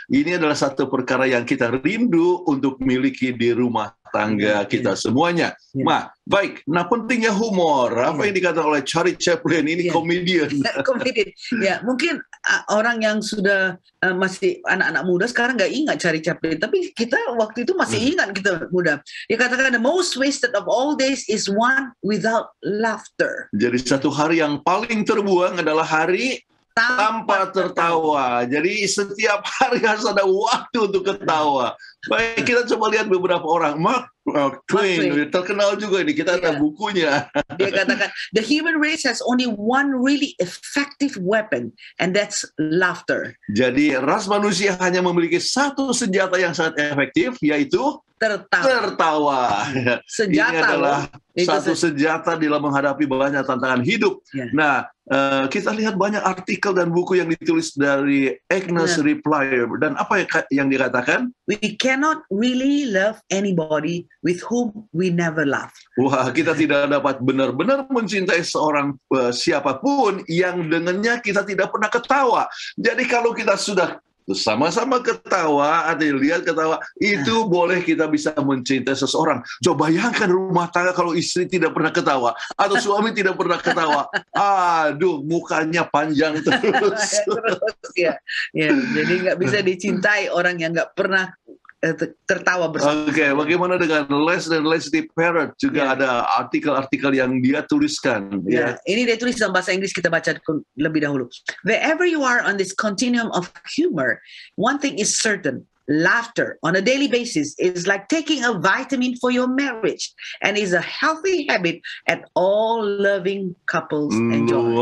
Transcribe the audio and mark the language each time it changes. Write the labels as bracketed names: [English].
[Indonesian] Ini adalah satu perkara yang kita rindu untuk miliki di rumah tangga kita semuanya. Ya. Nah, baik. Nah, pentingnya humor. Apa yang dikatakan oleh Charlie Chaplin, ini Ya. komedian. Komedian. Ya, mungkin orang yang sudah masih anak-anak muda sekarang nggak ingat Charlie Chaplin, tapi kita waktu itu masih ingat kita muda. [English] Dia katakan the most wasted of all days is one without laughter. [Indonesian] Jadi satu hari yang paling terbuang adalah hari tanpa tertawa. Jadi setiap hari harus ada waktu untuk ketawa. Baik, kita coba lihat beberapa orang. Mark Twain, terkenal juga ini. Kita ada bukunya. [English] Dia katakan, the human race has only one really effective weapon, and that's laughter. [Indonesian] Jadi ras manusia hanya memiliki satu senjata yang sangat efektif, yaitu tertawa. Senjata Ini adalah itu satu senjata dalam menghadapi banyak tantangan hidup. Ya. Nah, kita lihat banyak artikel dan buku yang ditulis dari Agnes Reply. Dan apa yang dikatakan? [English] We cannot really love anybody with whom we never laugh. [Indonesian] Wah, kita tidak dapat benar-benar mencintai seorang siapapun yang dengannya kita tidak pernah ketawa. Jadi kalau kita sudah sama-sama ketawa atau lihat ketawa, itu boleh kita bisa mencintai seseorang. Coba bayangkan rumah tangga kalau istri tidak pernah ketawa atau suami tidak pernah ketawa. Aduh, mukanya panjang terus. Ya, jadi nggak bisa dicintai orang yang nggak pernah tertawa bersama. Oke, bagaimana dengan Les dan Leslie Parrott? Juga ada artikel-artikel yang dia tuliskan. Ya, ini dia tulis dalam bahasa Inggris, kita baca lebih dahulu. [English] Wherever you are on this continuum of humor, one thing is certain. Laughter on a daily basis is like taking a vitamin for your marriage and is a healthy habit at all loving couples enjoy.